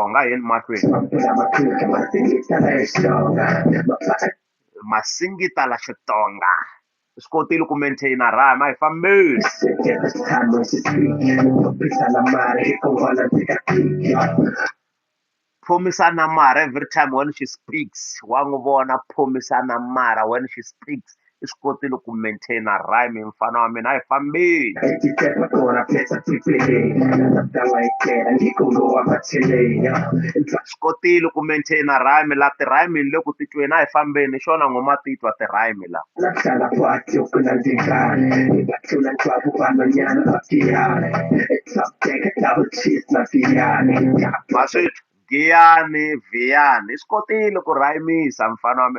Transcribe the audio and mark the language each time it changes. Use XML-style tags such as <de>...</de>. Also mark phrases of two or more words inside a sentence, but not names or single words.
<ts>A hi yeni mahlweni. Masingita la Xitsonga. I swi kotile ku</ts> <en>maintain-a rhyme.</en> <ts>A hi fambeni.</ts> <en>Promisana Mara every time when she speaks.</en> <ts>Wa n'wi vona Promisana Mara</ts> <en>when she speaks.</en> <ts>I swi kotile ku</ts> <en>maintain-a rhyme</en> <ts>mfana wa mina. A hi fambeni. Swi kotile ku</ts> <en>maintain-a rhyme</en> <ts>la ti-rhyme ni le ku titweni. A hi fambeni hi xona n'wina ma titwa ti-rhyme la. Ma sweswi Giyani Vhiyani i swi kotile ku rhayimisa mfana wa mina.</ts>